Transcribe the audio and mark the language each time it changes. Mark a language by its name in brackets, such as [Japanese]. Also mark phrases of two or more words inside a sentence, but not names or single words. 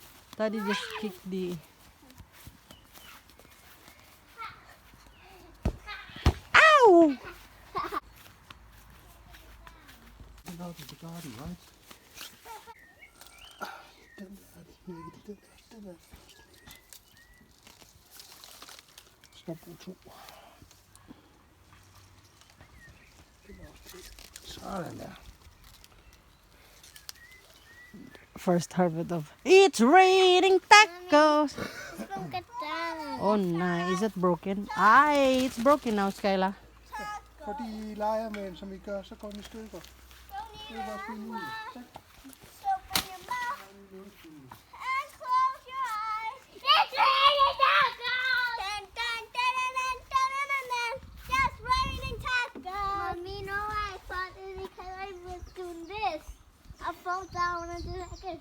[English] Daddy just kicked the... Ow! Out of the garden, right? [Danish] Stop og to. Sådan der. [English] First harvest of... It's raining tacos! Look at that. Oh, no. Is it broken? Ay, it's broken now, Skyla. [Danish] For de leger med en, som vi gør, så går den i stykker. [English] Don't [Danish] Det er bare fint muligt. Tak. [English] open your mouth and close your eyes. It's raining tacos. Dun, dun, dun, dun, dun, dun, dun, dun. Just raining tacos. Mommy, you know why I thought it because I was doing this. I fall down and do like this.